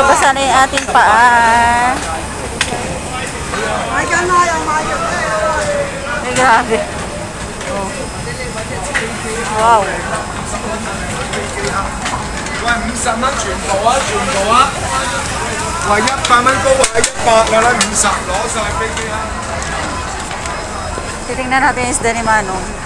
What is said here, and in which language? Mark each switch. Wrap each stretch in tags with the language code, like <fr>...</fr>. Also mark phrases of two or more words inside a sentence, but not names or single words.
<tl>Basa na yung ating paa. Ay, grabe. Oh. Wow.</tl> <yue>喂，50蚊全部啊，全部啊！喂，100蚊高位100㗎啦，50攞晒飛機啦。</yue> <tl>Titingnan natin yung isda ni Manong.</tl>